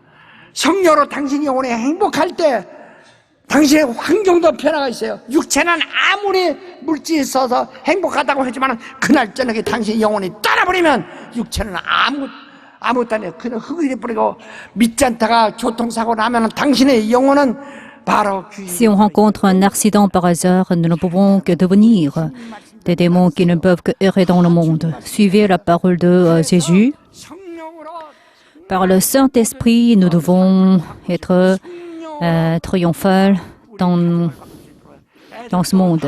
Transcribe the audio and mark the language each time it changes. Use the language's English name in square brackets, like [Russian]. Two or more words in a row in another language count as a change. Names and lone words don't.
[Korean] 성령으로 당신이 영혼이 행복할 때 당신의 환경도 변화가 있어요. 육체는 아무리 물질이 있어서 행복하다고 하지만 그날 저녁에 당신 영혼이 떠나버리면 육체는 아무 땅에 그냥 흙을 뿌리고 믿지 않다가 교통사고 나면 당신의 영혼은 바로 [French] Si on rencontre un accident par hasard, nous ne pouvons que devenir des démons qui ne peuvent que errer dans le monde. Suivez la parole de Jésus. Par le Saint-Esprit, nous devons être triomphal dans ce monde.